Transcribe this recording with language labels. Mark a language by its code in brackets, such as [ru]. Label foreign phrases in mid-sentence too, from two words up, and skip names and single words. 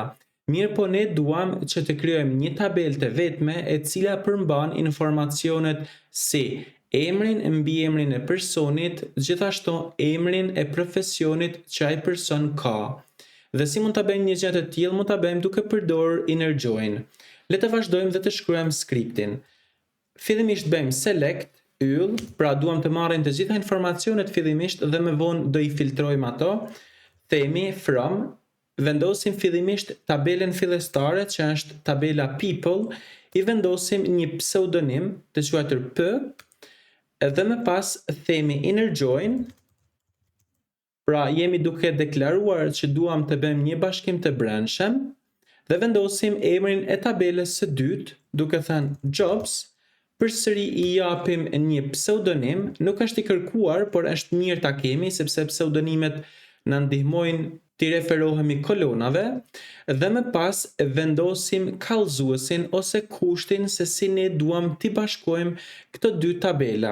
[sq] Mirë po ne duam që të krijojmë një tabelë të vetme e cila përmban informacionet si emrin mbi emrin e personit, gjithashtu emrin e profesionit që ai person ka. Dhe si mund ta bëjmë një gjë të tillë? Mund ta bëjmë duke përdorur [en] inner join. [sq] Le të vazhdojmë dhe të shkruajmë skriptin. Fillimisht bëjmë select yll, pra duam të marrim të gjitha informacionet fillimisht dhe më vonë do i filtrojmë ato. Themi from, vendosim fillimisht tabelën fillestare që është tabela people, i vendosim një pseudonim të quajtur p, dhe më pas themi [en] inner join. [sq] Pra jemi duke deklaruar që duam të bëjmë një bashkim të brendshëm dhe vendosim emrin e tabelës së dytë, duke thënë jobs. Përsëri i japim një pseudonim, nuk është i kërkuar, por është mirë ta kemi sepse pseudonimet na ndihmojnë të referohemi kolonave, dhe më pas vendosim kallëzuesin ose kushtin se si ne duam t'i bashkojmë këto dy tabela.